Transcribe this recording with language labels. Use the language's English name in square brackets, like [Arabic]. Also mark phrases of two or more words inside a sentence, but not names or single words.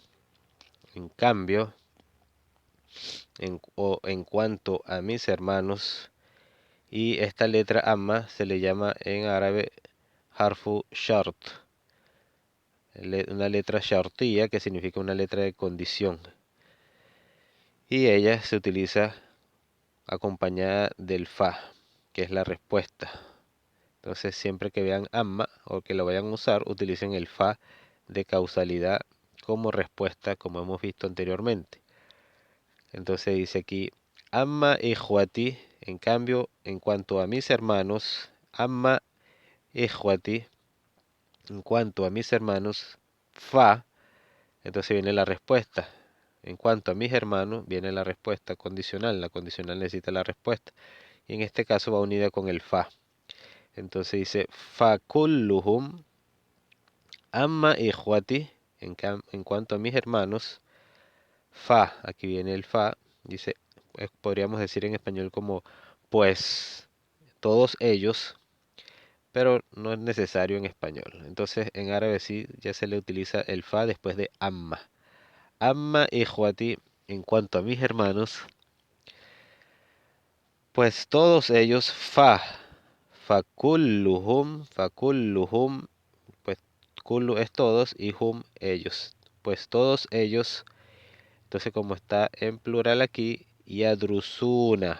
[Spanish] En cambio, en cuanto a mis hermanos, y esta letra amma se le llama en árabe [Arabic] حرف شرط, [Spanish] una letra shartía, que significa una letra de condición, y ella se utiliza acompañada del fa, que es la respuesta. Entonces, siempre que vean amma o que lo vayan a usar, utilicen el fa de causalidad como respuesta, como hemos visto anteriormente. [Arabic] Entonces dice aquí أما إخوتي, [Spanish] en cambio, en cuanto a mis hermanos, [Arabic] أما إخوتي, [Spanish] en cuanto a mis hermanos, fa, entonces viene la respuesta. En cuanto a mis hermanos, viene la respuesta condicional. La condicional necesita la respuesta. Y en este caso va unida con el fa. Entonces dice [Arabic] فكلهم أما إخوتي, [Spanish] en cuanto a mis hermanos, fa, aquí viene el fa, dice, podríamos decir en español como pues todos ellos, pero no es necesario en español. Entonces en árabe sí ya se le utiliza el fa después de amma. [Arabic] أما إخوتي, [Spanish] en cuanto a mis hermanos, pues todos ellos, fakulluhum, pues kullu es todos y hum ellos. Pues todos ellos, entonces como está en plural aquí, yadrusuna.